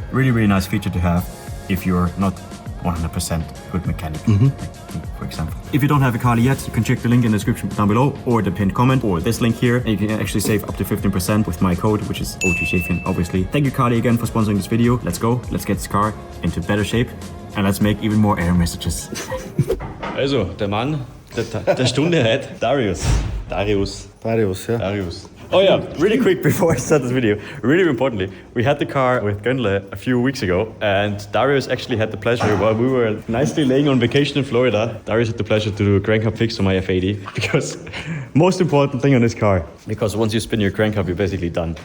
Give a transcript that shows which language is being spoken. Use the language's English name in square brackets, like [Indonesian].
[English] Really nice feature to have if you're not 100% good mechanic, like me, for example. If you don't have a Kali yet, you can check the link in the description down below, or the pinned comment, or this link here, and you can actually save up to 15% with my code, which is OGShefin, obviously. Thank you, Kali, again for sponsoring this video. Let's go, let's get this car into better shape, and let's make even more error messages. [German] Also, der Mann der Stunde heute, Darius. Darius, ja. Darius. [English] Oh yeah, really quick before I start this video, really importantly, we had the car with Gönle a few weeks ago, and Darius actually had the pleasure, while we were nicely laying on vacation in Florida, Darius had the pleasure to do a crank hub fix on my F80, because most important thing on this car, because once you spin your crank hub, you're basically done.